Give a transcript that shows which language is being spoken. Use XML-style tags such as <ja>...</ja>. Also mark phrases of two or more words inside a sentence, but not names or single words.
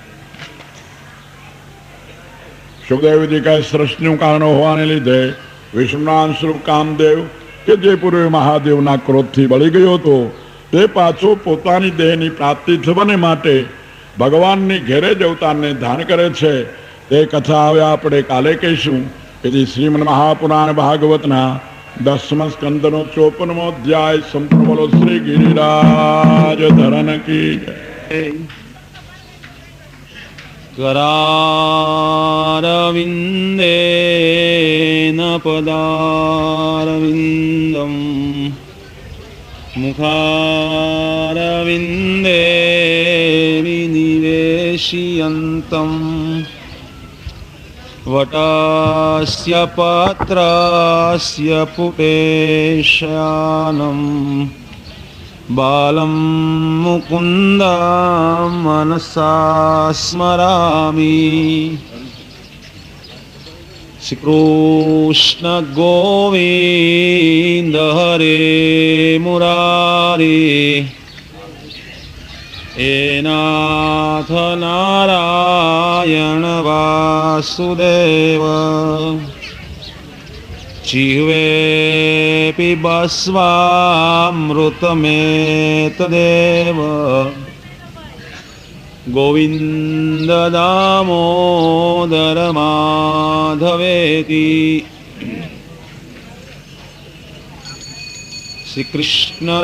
<gu>સુખદેવજી કહે, સૃષ્ટિનું કારણ હોવાને લીધે વિષ્ણુના અંશરૂપ કામદેવ કે જે પૂર્વે મહાદેવના ક્રોધથી બળી ગયો હતો તે પાછો પોતાની દેહની પ્રાપ્તિ થવાને માટે ભગવાનની ઘેરે જ અવતારને ધારણ કરે છે. તે કથા હવે આપણે કાલે કહીશું. તેથી શ્રીમદ મહાપુરાણ ભાગવતના 10મા સ્કંદનો 54મો અધ્યાય સંપૂર્ણ</gu> <hi>बोलो श्री गिरिराज धरन की जय.</hi> <sa>करारविन्देन पदारविन्दम् मुखारविन्दे विनिवेशयन्तम् वटस्य पत्रस्य पुटेशानम् बालं मुकुन्दं मनसा स्मरामि</sa> <gu>શ્રી કૃષ્ણ ગોવિંદ હરે મુરારી હે નાથ નારાયણ વાસુદેવ</gu> <sa>જીવે પિબસ્વામૃતમેતદેવ ગોવિંદ દામોદર માધવેતિ શ્રી કૃષ્ણ</sa>